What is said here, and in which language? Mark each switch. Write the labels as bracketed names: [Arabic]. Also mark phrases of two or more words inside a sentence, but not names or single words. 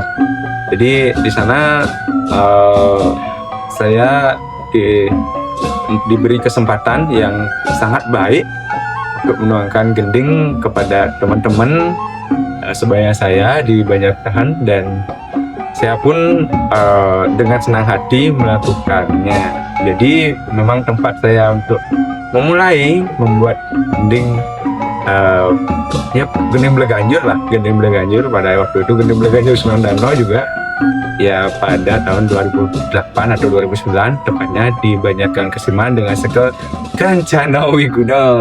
[Indonesian] Jadi di sana saya diberi kesempatan yang sangat baik untuk menuangkan gending kepada teman-teman sebaya saya di Banjartahan, dan saya pun dengan senang hati melakukannya. Jadi memang tempat saya untuk memulai membuat gending, ya gending Bleganjur lah, gending Bleganjur pada waktu itu, gending Bleganjur Sunan Danau juga ya pada tahun 2008 atau 2009 tepatnya di Banjargang Kesiman dengan Seke Kencana Wiguna.